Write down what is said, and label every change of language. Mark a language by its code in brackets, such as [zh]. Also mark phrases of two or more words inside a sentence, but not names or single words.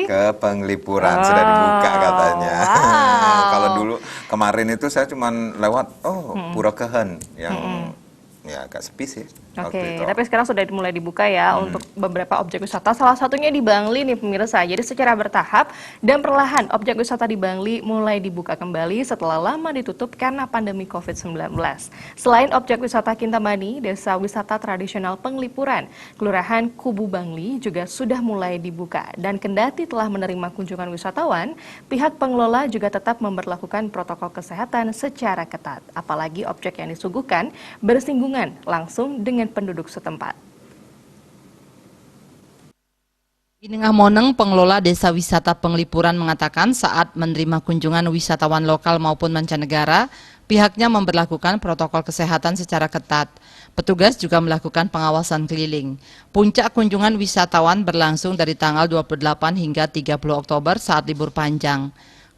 [id] Ke Penglipuran sudah dibuka katanya. Kalau dulu kemarin itu saya cuma lewat Pura Kehen yang ya agak sepi sih. Oke, tapi sekarang sudah mulai dibuka ya untuk beberapa objek wisata. Salah satunya di Bangli nih pemirsa. Jadi secara bertahap dan perlahan objek wisata di Bangli mulai dibuka kembali setelah lama ditutup karena pandemi COVID-19. Selain objek wisata Kintamani, desa wisata tradisional Penglipuran, Kelurahan Kubu Bangli juga sudah mulai dibuka. Dan kendati telah menerima kunjungan wisatawan, pihak pengelola juga tetap memberlakukan protokol kesehatan secara ketat. Apalagi objek yang disuguhkan bersinggungan langsung dengan penduduk setempat. Inengah Moneng, pengelola desa wisata Penglipuran mengatakan saat menerima kunjungan wisatawan lokal maupun mancanegara, pihaknya memberlakukan protokol kesehatan secara ketat. Petugas juga melakukan pengawasan keliling. Puncak kunjungan wisatawan berlangsung dari tanggal 28 hingga 30 Oktober saat libur panjang.